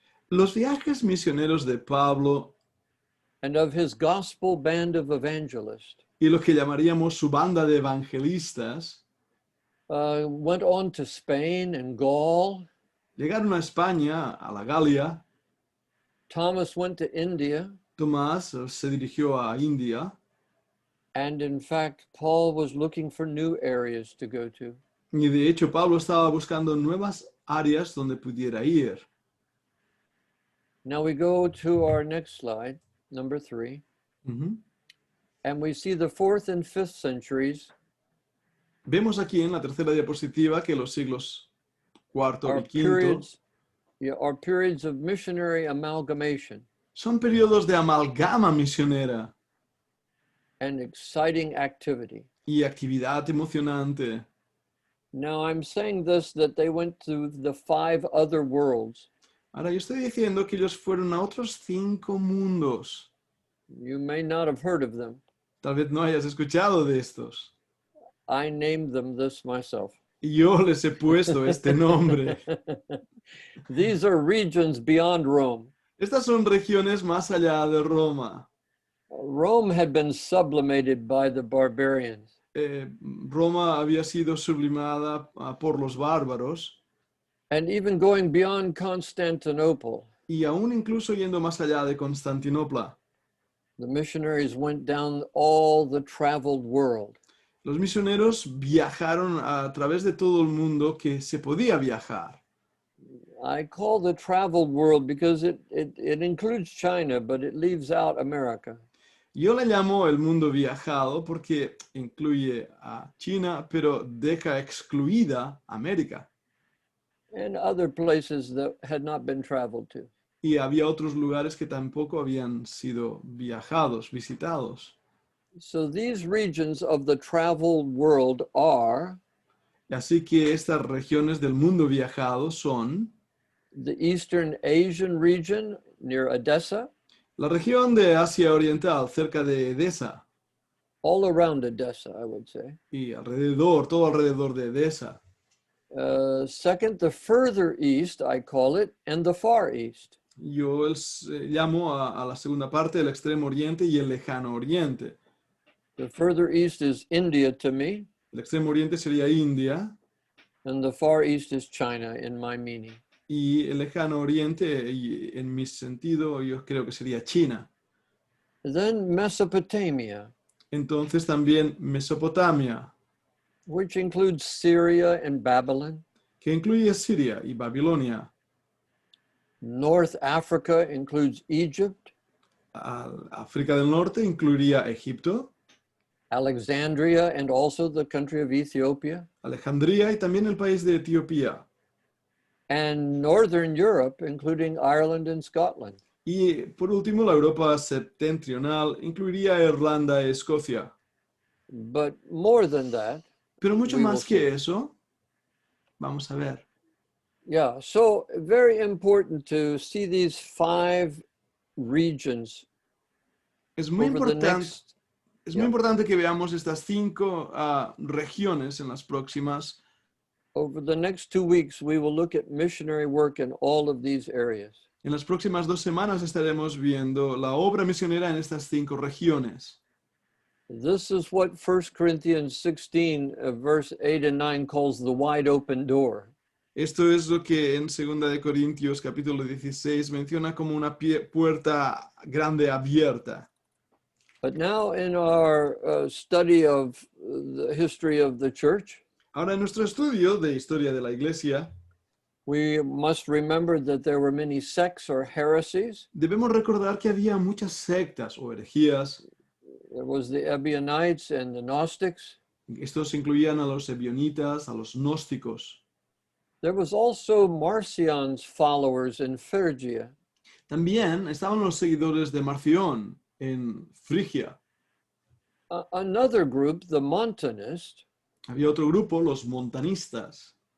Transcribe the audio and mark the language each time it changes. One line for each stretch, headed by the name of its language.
Spanish: Los viajes misioneros de Pablo
English: and of his gospel band of evangelists
Spanish: y lo que llamaríamos su banda de evangelistas
English: went on to Spain and Gaul.
Spanish: llegaron a España, a la Galia.
English: Thomas went to India.
Spanish: Tomás se dirigió a India.
English: And in fact, Paul was looking for new areas to go to.
Spanish: Y de hecho, Pablo estaba buscando nuevas áreas donde pudiera ir.
English: Now we go to our next slide, number 3. Ujú. And we see the 4th and 5th centuries
Spanish: Vemos aquí en la tercera diapositiva que los siglos cuarto
English: are
Spanish: y quinto
English: periods of missionary amalgamation
Spanish: son periodos de amalgama misionera
English: and exciting activity.
Spanish: y actividad emocionante.
English: Now I'm saying this that they went to the 5 other worlds.
Spanish: Ahora, yo estoy diciendo que ellos fueron a otros 5 mundos.
English: You may not have heard of them.
Spanish: Tal vez no hayas escuchado de estos.
English: I named them this myself.
Spanish: Y yo les he puesto este nombre.
English: These are regions beyond Rome.
Spanish: Estas son regiones más allá de Roma.
English: Rome had been sublimated by the barbarians.
Spanish: Roma había sido sublimada por los bárbaros
English: And even going beyond Constantinople,
Spanish: y aún incluso yendo más allá de Constantinopla.
English: the missionaries went down all the traveled world.
Spanish: Los misioneros viajaron a través de todo el mundo que se podía viajar.
English: I call the traveled world because it includes China, but it leaves out America.
Spanish: Yo le llamo el mundo viajado porque incluye a China, pero deja excluida América.
English: And other places that had not been traveled to.
Spanish: Y había otros lugares que tampoco habían sido viajados, visitados.
English: So these regions of the traveled world are
Spanish: Así que estas regiones del mundo viajado son
English: the Eastern Asian region near Odessa,
Spanish: la región de Asia Oriental, cerca de Edesa,
English: all around Odessa, I would say.
Spanish: y alrededor, todo alrededor de Edesa.
English: Second, the further east, I call it, and the far east.
Spanish: Yo llamo a la segunda parte el extremo oriente y el lejano oriente.
English: The further east is India to me,
Spanish: El extremo oriente sería India
English: and the far east is China in my meaning.
Spanish: y el lejano oriente, y en mi sentido, yo creo que sería China.
English: Then Mesopotamia.
Spanish: Entonces también Mesopotamia,
English: which includes Syria and Babylon.
Spanish: que incluye Siria y Babilonia.
English: North Africa includes Egypt,
Spanish: África del Norte incluiría Egipto,
English: Alexandria, and also the country of Ethiopia.
Spanish: Alejandría y también el país de Etiopía.
English: And Northern Europe, including Ireland and Scotland.
Spanish: Y por último, la Europa septentrional incluiría Irlanda y Escocia.
English: But more than that,
Spanish: Pero mucho
English: We will
Spanish: más que
English: see.
Spanish: eso, vamos a ver.
English: yeah, so very important to see these 5 regions
Spanish: Es muy
English: over the
Spanish: importante.
English: next.
Spanish: Es muy importante que veamos estas 5 regiones en las próximas.
English: Over the next 2 weeks, we will look at missionary work in all of these areas.
Spanish: En las próximas 2 semanas estaremos viendo la obra misionera en estas 5 regiones.
English: This is what 1 Corinthians 16, verse 8 and 9 calls the wide open door.
Spanish: Esto es lo que en 2 de Corintios capítulo 16 menciona como una puerta grande abierta.
English: But now in our study of the history of the church,
Spanish: Ahora en nuestro estudio de historia de la iglesia,
English: we must remember that there were many sects or heresies.
Spanish: debemos recordar que había muchas sectas o herejías.
English: There was the Ebionites and the Gnostics.
Spanish: Estos incluían a los ebionitas, a los gnósticos.
English: There was also Marcion's followers in Phrygia.
Spanish: También estaban los seguidores de Marción en Frigia.
English: Another group, the Montanists,
Spanish: Había otro grupo, los montanistas,